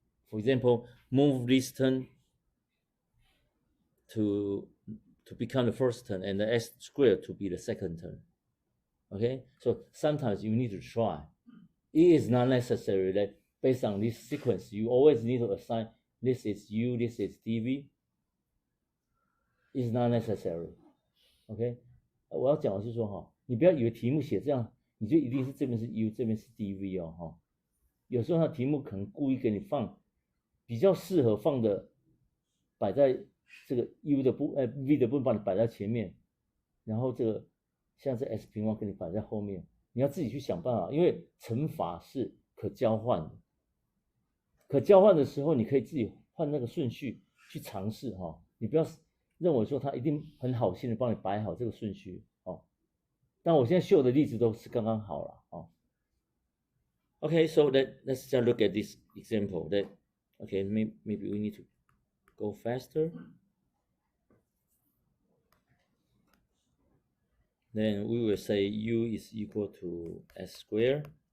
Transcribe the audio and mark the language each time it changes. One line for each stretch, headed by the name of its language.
English: For example, move this term to become the first term and the s squared to be the second term. Okay, so sometimes you need to try. It is not necessary that based on this sequence, you always need to assign this is u, this is dv. It's not necessary.
Chinese: OK， 我要讲的是说哈，你不要以为题目写这样，你就一定是这边是 u， 这边是 dv 哦哈。有时候它题目可能故意给你放比较适合放的，摆在这个 u 的v 的部分，把你摆在前面，然后这个像是 s 平方给你摆在后面，你要自己去想办法，因为乘法是可交换的。可交换的时候，你可以自己换那个顺序去尝试哈，你不要认为说他一定很好心的帮你摆好这个顺序哦。但我现在秀的例子都是刚刚好了哦。
English: Okay, so let's just look at this example. Okay, maybe we need to go faster. Then we will say u is equal to s squared.